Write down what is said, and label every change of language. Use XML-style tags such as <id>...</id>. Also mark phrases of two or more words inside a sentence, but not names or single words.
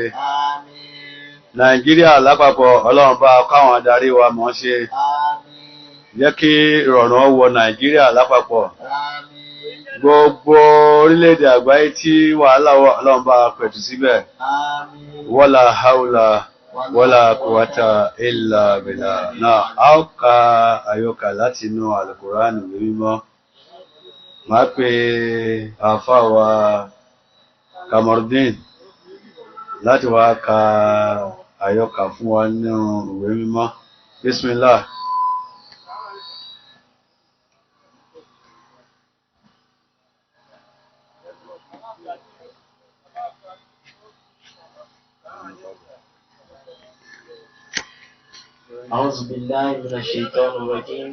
<yo>Àmín. Nàìjíríà lápapọ̀ Ọlọ́run bá káwọn adarí wa mọ̀ ṣe. Àmín. Jẹ́ kí ìrọ̀rùn wọ Nàìjíríà lápapọ̀. Àmín. Gbogbo orílẹ̀-èdè àgbáyé tí wàhálà wà Ọlọ́run bá pẹ̀tù síbẹ̀. Àmín.</yo> <ar>ولا حول ولا قوة إلا بالله.</ar> <yo>Náà, a ó ka àyọkà láti inú Al-Qur'ani mímọ́. Máa pe àáfàá wa Kamaldeen láti wá ka àyọkà fún wa nínú ìwé mímọ́. Bismillah.</yo> <ar>أعوذ بالله من الشيطان الرجيم.</ar>